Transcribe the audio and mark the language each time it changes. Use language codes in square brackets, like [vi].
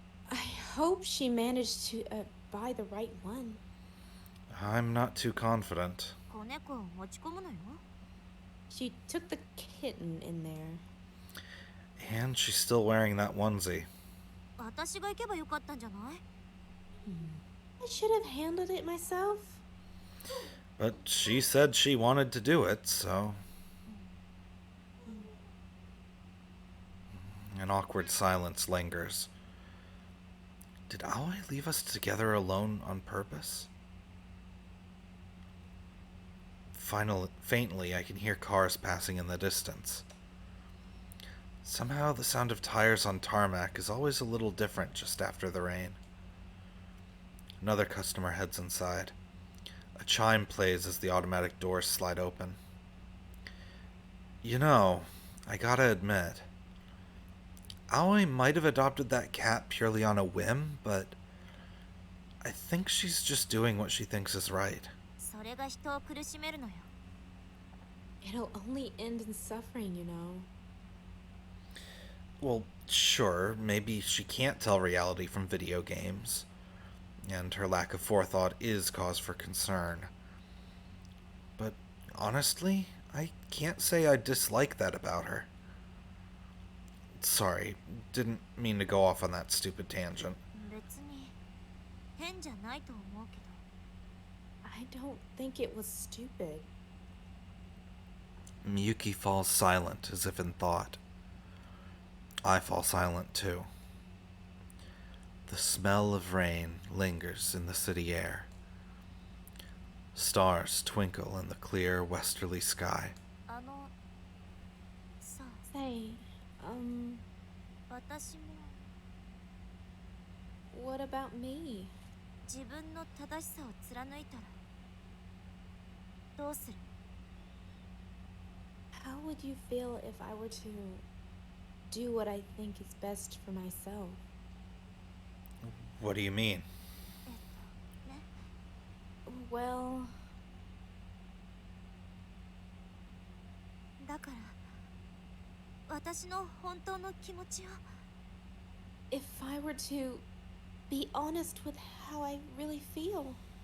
[en] I hope she managed to buy the right one. I'm not too confident. [ja] こ子猫を持ち込むのよ。 [en] She took the kitten in there. And she's still wearing that onesie. [ja] 私が行けばよかったんじゃない？ [en] I should have handled it myself. But she said she wanted to do it, so... An awkward silence lingers. Did Aoi leave us together alone on purpose? Finally, faintly, I can hear cars passing in the distance. Somehow the sound of tires on tarmac is always a little different just after the rain. Another customer heads inside. A chime plays as the automatic doors slide open. You know, I gotta admit, Aoi might have adopted that cat purely on a whim, but I think she's just doing what she thinks is right. [ja] それが人を苦しめるのよ。 [en] It'll only end in suffering, you know. Well, sure, maybe she can't tell reality from video games, and her lack of forethought is cause for concern. But honestly, I can't say I dislike that about her. Sorry, didn't mean to go off on that stupid tangent. [ja] 別に変じゃないと思うけど。 [en] I don't think it was stupid. Miyuki falls silent as if in thought. I fall silent too. The smell of rain lingers in the city air. Stars twinkle in the clear westerly sky. [ja] さあ、 [en] Say, [ja] 私も [en] what about me? [ja] 自分の正しさを貫いたらどうする？ [en] How would you feel if I were to do what I think is best for myself? What do you mean? [ja] ね。 [en] Well, [ja] だから私の本当の気持ちを [en] if I were to be honest with how I really feel.